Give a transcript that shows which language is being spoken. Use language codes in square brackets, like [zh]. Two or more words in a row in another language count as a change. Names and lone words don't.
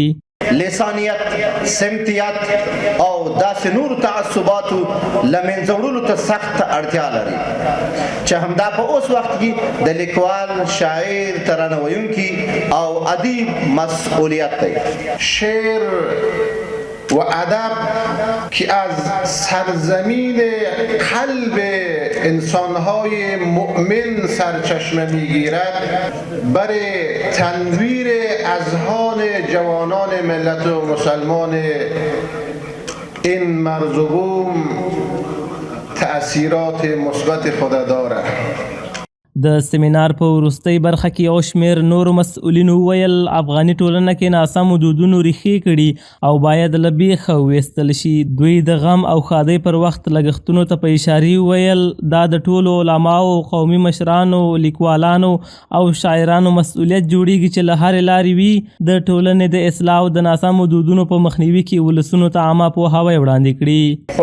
[ps] لسانیت، سمتیت او داسې نور تعصباتو له منځه وړلو ته سخت اړتیا لري چې همدا په اوس وخت کې د لیکوال، شاعر، ترانه ویونکي او ادیب مسئولیت دی. [fa] شعر و ادب که از سرزمین قلب انسانهای مؤمن سرچشمه میگیرد برای تنویر اذهان جوانان ملت و مسلمان این مرز و بوم تأثیرات مثبت خود دارد. [ps] د سیمینار په وروستۍ برخه کې یو شمېر نورو مسؤلینو وویل افغاني ټولنه کې ناسمو دودونو ریښې کړي او باید له بیخه ویستل شي. دوی د غم او ښادۍ پر وخت لګښتونو ته په اشارې وویل دا د ټولو علماو، قومي مشرانو، لیکوالانو او شاعرانو مسؤلیت جوړیږي چې له هرې لارې وي د ټولنې د اصلاح او د ناسمو دودونو په مخنیوي کې ولسونو ته عامه پوهاوی وړاندې کړي.